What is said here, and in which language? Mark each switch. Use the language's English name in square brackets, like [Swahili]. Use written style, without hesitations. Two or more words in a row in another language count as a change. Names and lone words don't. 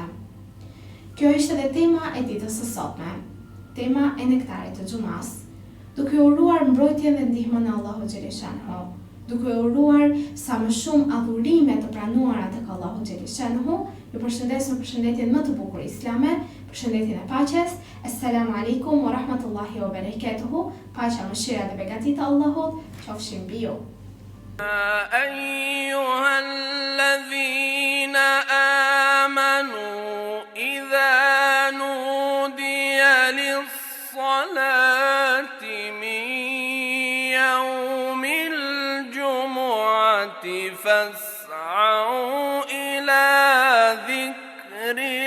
[Albanian] Kjo ishte edhe tema e ditës së sotme, tema e nektarit të xumas, duke uruar mbrojtjen dhe ndihmën e [Arabic] الله جل شأنه, [Albanian] duke uruar sa më shumë adhurime të pranuara tek [Arabic] الله جل شأنه. [Albanian] Ju përshëndes me përshëndetjen më të bukur islame, përshëndetjen e paqes. [Arabic] السلام عليكم ورحمة الله وبركاته. [Albanian] Paqja, mëshira dhe begatit e Allahut qofshin mbi ju. [Arabic] أيها الذين آمنوا إذا نودي للصلاة من يوم الجمعة فاسعوا إلى ذكر